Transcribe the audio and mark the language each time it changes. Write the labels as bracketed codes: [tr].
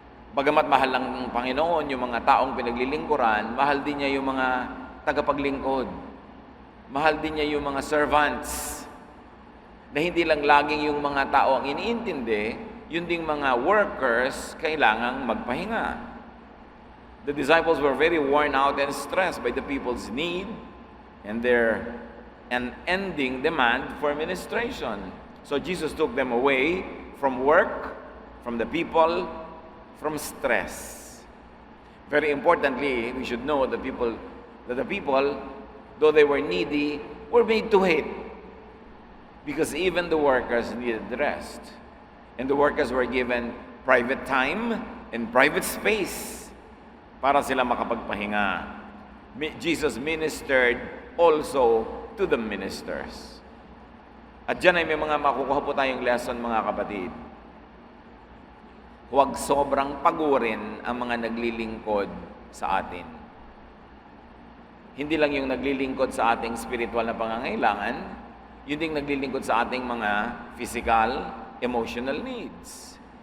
[tl] Bagamat mahal ng Panginoon yung mga taong pinaglilingkuran, mahal din niya yung mga tagapaglingkod. Mahal din niya yung mga servants. Na hindi lang laging yung mga tao ang iniintindi, yun ding mga workers kailangang magpahinga. [en] The disciples were very worn out and stressed by the people's need and their unending demand for ministration. So Jesus took them away from work, from the people, from stress. Very importantly, we should know that the people, though they were needy, were made to wait. Because even the workers needed rest. And the workers were given private time and private space [tl] para sila makapagpahinga. [en] Jesus ministered also to the ministers. [tl] At dyan ay may mga makukuha po tayong lesson, mga kapatid. Huwag sobrang pagurin ang mga naglilingkod sa atin. Hindi lang yung naglilingkod sa ating spiritual na pangangailangan, yun ding naglilingkod sa ating mga physical, emotional needs.